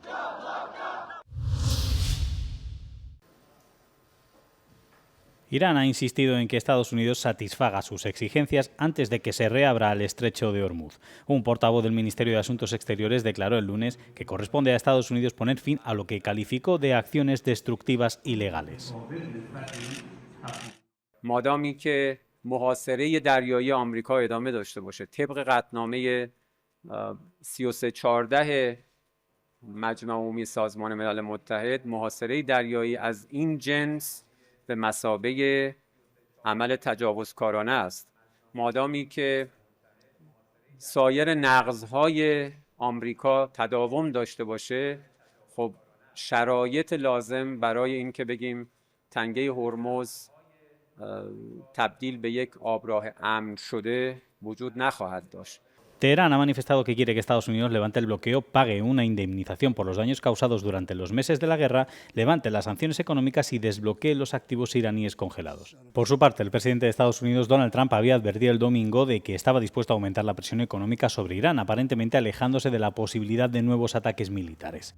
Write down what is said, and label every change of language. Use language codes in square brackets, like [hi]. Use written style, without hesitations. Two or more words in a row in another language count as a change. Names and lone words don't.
[es] Irán ha insistido en que Estados Unidos satisfaga sus exigencias antes de que se reabra el estrecho de Hormuz. Un portavoz del Ministerio de Asuntos Exteriores declaró el lunes que corresponde a Estados Unidos poner fin a lo que calificó de acciones destructivas ilegales. [fa] مادامی که محاصره دریایی آمریکا ادامه داشته باشه طبق قطعنامه 3314 مجمع عمومی سازمان ملل متحد محاصره دریایی از این جنس به مثابه عمل تجاوزکارانه است. مادامی که سایر نقض‌های آمریکا تداوم داشته باشه خب شرایط لازم برای این که بگیم تنگه هرمز تبدیل به یک آبراه امن شده وجود نخواهد داشت. [es] Teherán ha manifestado que quiere que Estados Unidos levante el bloqueo, pague una indemnización por los daños causados durante los meses de la guerra, levante las sanciones económicas y desbloquee los activos iraníes congelados. Por su parte, el presidente de Estados Unidos, Donald Trump, había advertido el domingo de que estaba dispuesto a aumentar la presión económica sobre Irán, aparentemente alejándose de la posibilidad de nuevos ataques militares.